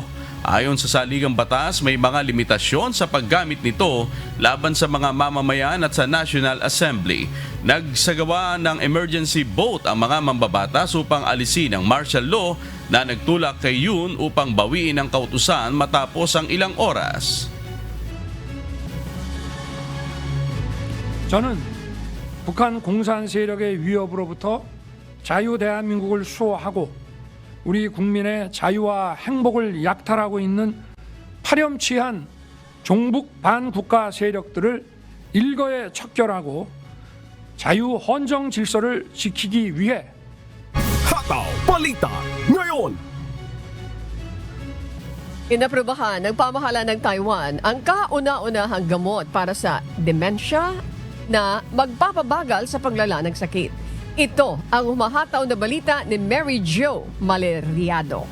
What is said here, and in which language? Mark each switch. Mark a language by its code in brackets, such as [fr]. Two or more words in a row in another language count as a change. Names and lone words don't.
[tl] Ayon sa saligang batas, may mga limitasyon sa paggamit nito laban sa mga mamamayan at sa National Assembly. Nagsagawa ng [en] emergency vote [tl] ang mga mambabatas upang alisin ang [en] martial law [tl] na nagtulak kay Yoon upang bawiin ang kautusan matapos ang ilang oras. [ko] 저는 북한 공산 세력의 위협으로부터 자유 대한민국을 수호하고 우리 국민의 자유와 행복을 약탈하고 있는 파렴치한 종북 반국가 세력들을 일거에 척결하고 자유 헌정 질서를 지키기 위해 [tl] Hataw Balita ngayon. Inaprubahan ng pamahalaan ng Taiwan ang kauna-unahang gamot para sa dementia na magpapabagal sa paglala ng sakit. Ito ang humahataw na balita ni Mary Jo Maleriado.